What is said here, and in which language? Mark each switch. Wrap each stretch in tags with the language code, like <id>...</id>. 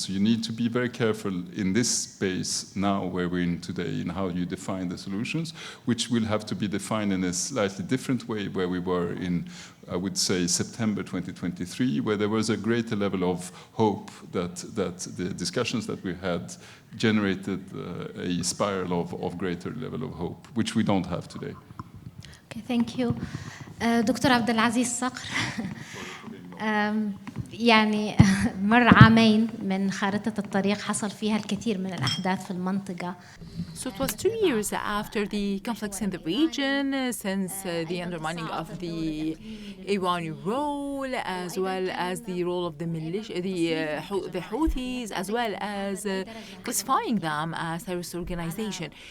<en>So you need to be very careful in this space now where we're in today in how you define the solutions, which will have to be defined in a slightly different way where we were in, I would say, September 2023, where there was a greater level of hope that the discussions that we had generated a spiral of greater level of hope, which we don't have today. Okay, thank you.</en> <ar>دكتور عبدالعزيز صقر يعني مر عامين من خارطة الطريق حصل فيها الكثير من الأحداث في المنطقة.</ar> <en>So it was 2 years after the conflicts in the region, since the undermining of the Iranian role, as well as the role of the militia, the Houthis, as well as classifying them as terrorist organization.</en>